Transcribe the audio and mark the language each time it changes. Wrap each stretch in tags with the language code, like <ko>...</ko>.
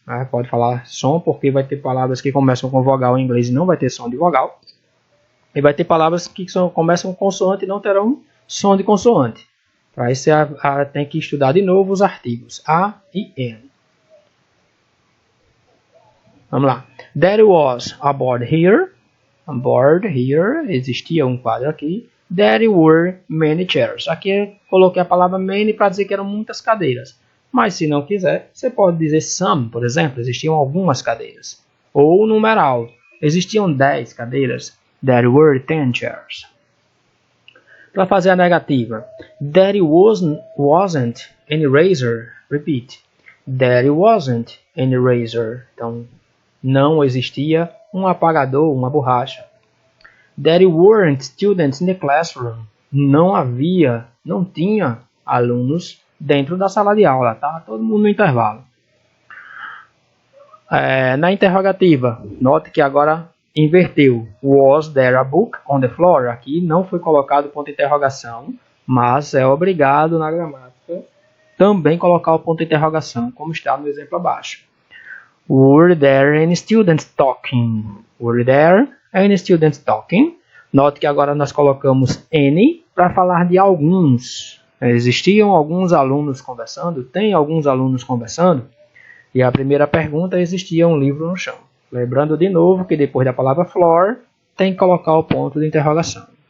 <pt>Pode falar som, porque vai ter palavras que começam com vogal em inglês e não vai ter som de vogal. E vai ter palavras que começam com consoante e não terão som de consoante. Para isso você tem que estudar de novo os artigos a e an. Vamos lá.</pt> <en>There was a board here. On board here,</en> <pt>existia um quadro aqui.</pt> <en>There were many chairs.</en> <pt>Aqui eu coloquei a palavra many para dizer que eram muitas cadeiras. Mas se não quiser, você pode dizer some, por exemplo. Existiam algumas cadeiras. Ou numeral. Existiam 10 cadeiras.</pt> <en>There were 10 chairs. Para fazer a negativa. There wasn't any razor. Repeat. There wasn't any razor.</en> <pt>Então, não existia um apagador, uma borracha.</pt> <en>There weren't students in the classroom.</en> <pt>Não tinha alunos dentro da sala de aula. Tá? Todo mundo no intervalo. Na interrogativa, note que agora inverteu.</pt> <en>Was there a book on the floor?</en> <pt>Aqui não foi colocado o ponto de interrogação, mas é obrigado na gramática também colocar o ponto de interrogação, como está no exemplo abaixo.</pt> <en>Were there any students talking? Were there any students talking?</en> <pt>Note que agora nós colocamos any para falar de alguns. Existiam alguns alunos conversando? Tem alguns alunos conversando? E a primeira pergunta, existia um livro no chão. Lembrando de novo que depois da palavra floor, tem que colocar o ponto de interrogação.</pt>